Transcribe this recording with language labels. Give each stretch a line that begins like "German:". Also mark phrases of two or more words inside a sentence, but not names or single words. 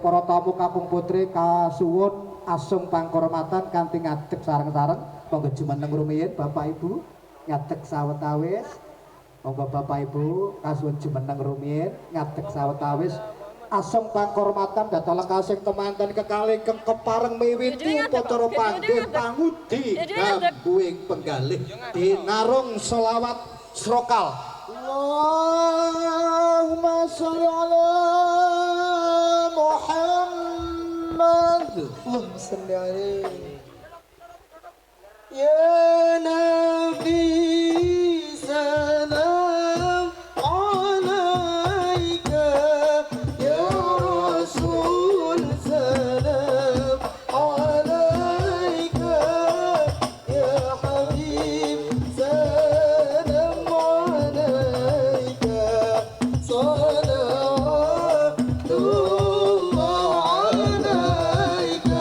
Javanese: para tamu kakung putri kasuwun asung pangkormatan kanthi ngadeg sareng-sareng monggo jumeneng rumiyin Bapak Ibu ngadeg sawetawis monggo Bapak Ibu kasuwun jumeneng rumiyin ngadeg sawetawis asung pangkormatan datang kasing temanten kekalih keng kepareng miwiti upacara panggih pangudi gambuing penggalih dinarung selawat srokal
Arabic: اللهم صل على محمد اللهم صل عليه يا نبي سلام عليك يا رسول سلام عليك يا حبيب سلام عليك صلوات الله عليك